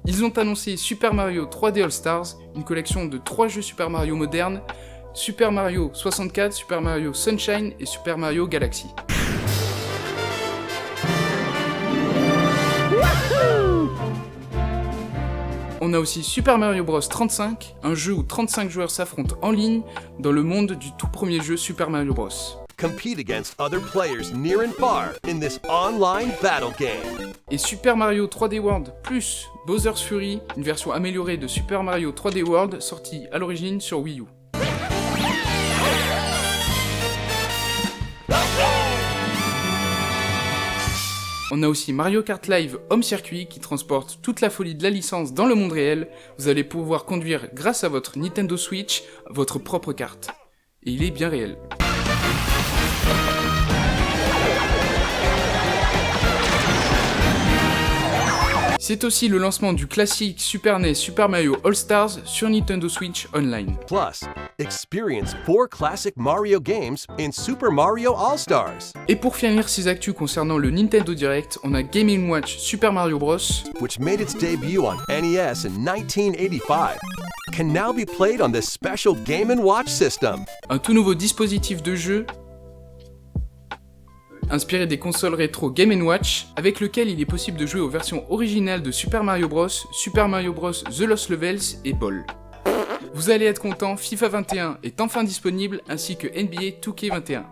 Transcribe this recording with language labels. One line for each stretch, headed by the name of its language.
French: Ils ont annoncé Super Mario 3D All Stars, une collection de 3 jeux Super Mario modernes, Super Mario 64, Super Mario Sunshine et Super Mario Galaxy. On a aussi Super Mario Bros 35, un jeu où 35 joueurs s'affrontent en ligne dans le monde du tout premier jeu Super Mario Bros.
English: Compete against other players near and far in this online battle game.
French: Et Super Mario 3D World plus Bowser's Fury, une version améliorée de Super Mario 3D World sortie à l'origine sur Wii U. On a aussi Mario Kart Live Home Circuit qui transporte toute la folie de la licence dans le monde réel. Vous allez pouvoir conduire grâce à votre Nintendo Switch votre propre kart. Et il est bien réel. C'est aussi le lancement du classique Super NES Super Mario All Stars sur Nintendo Switch Online.
English: Plus, experience 4 classic Mario games in Super Mario All Stars.
French: Et pour finir ces actus concernant le Nintendo Direct, on a Game & Watch Super Mario Bros.
English: Which made its debut on NES in 1985. Can now be played on this special Game & Watch system.
French: Un tout nouveau dispositif de jeu inspiré des consoles rétro Game & Watch, avec lequel il est possible de jouer aux versions originales de Super Mario Bros, Super Mario Bros The Lost Levels et Ball. Vous allez être content, FIFA 21 est enfin disponible, ainsi que NBA 2K21.